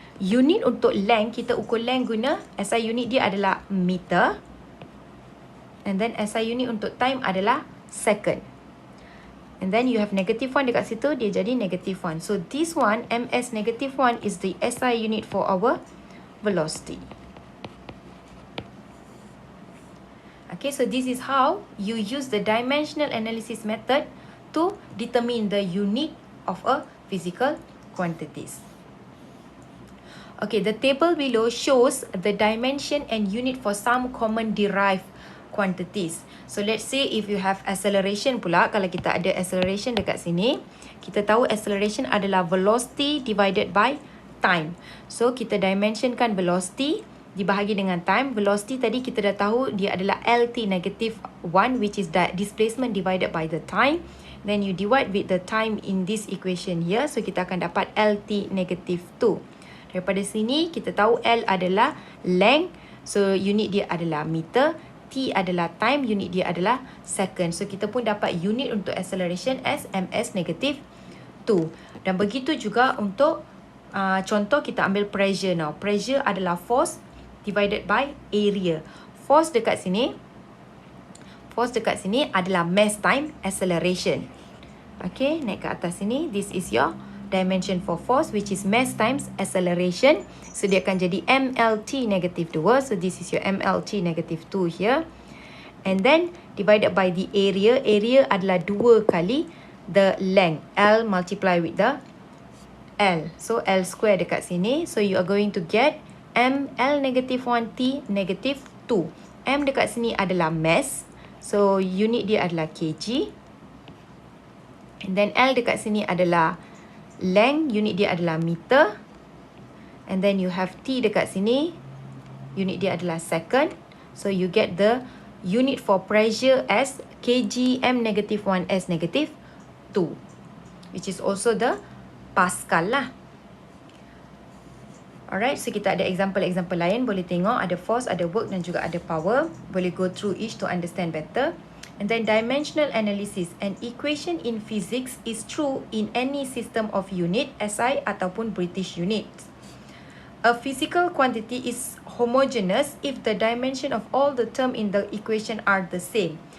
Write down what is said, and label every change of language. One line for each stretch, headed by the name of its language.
Malay: Unit untuk length, kita ukur length guna SI unit dia adalah meter.
English: And then SI unit untuk time adalah second. And then you have negative 1
Malay: dekat situ, dia jadi
English: negative 1. So this one, MS negative 1 is the SI unit for our velocity. Okay, so this is how you use the dimensional analysis method to determine the unit of a physical quantities. Okay, the table below shows the dimension and unit for some common derived quantities. So let's say if you have acceleration pula,
Malay: kalau kita ada acceleration dekat sini, kita tahu acceleration adalah
English: velocity divided by time.
Malay: So kita dimensionkan velocity dibahagi dengan time.
English: Velocity
Malay: tadi kita dah tahu dia adalah
English: LT negative 1, which is that displacement divided by the time. Then you divide with the time in this equation here.
Malay: So kita akan dapat LT negative 2. Daripada sini kita tahu L adalah length. So unit dia adalah meter. T adalah time. Unit dia adalah second.
English: So kita pun dapat unit untuk acceleration as ms negative 2.
Malay: Dan begitu juga untuk contoh kita ambil pressure now.
English: Pressure adalah force divided by area. Force dekat sini adalah mass time acceleration.
Malay: Okay, naik ke atas sini.
English: This is your dimension for force, which is mass times acceleration. So
Malay: dia akan jadi
English: MLT negative 2. So this is your MLT negative 2 here. And then divided by the area.
Malay: Area adalah 2 kali the length.
English: L multiply with the L. So L square dekat sini. So you are going to get ML negative 1 T negative 2.
Malay: M dekat sini adalah mass. So unit dia adalah kg.
English: And then L dekat sini adalah length.
Malay: Unit dia adalah meter.
English: And then you have T dekat sini.
Malay: Unit dia adalah second.
English: So you get the unit for pressure as kg M negative 1 S negative 2. Which is also the Pascal lah.
Malay: Alright, so kita ada example-example lain. Boleh tengok ada force, ada work dan juga ada power. Boleh
English: go through each to understand better. And then dimensional analysis. An equation in physics is true in any system of unit, SI ataupun British units. A physical quantity is homogeneous if the dimension of all the term in the equation are the same.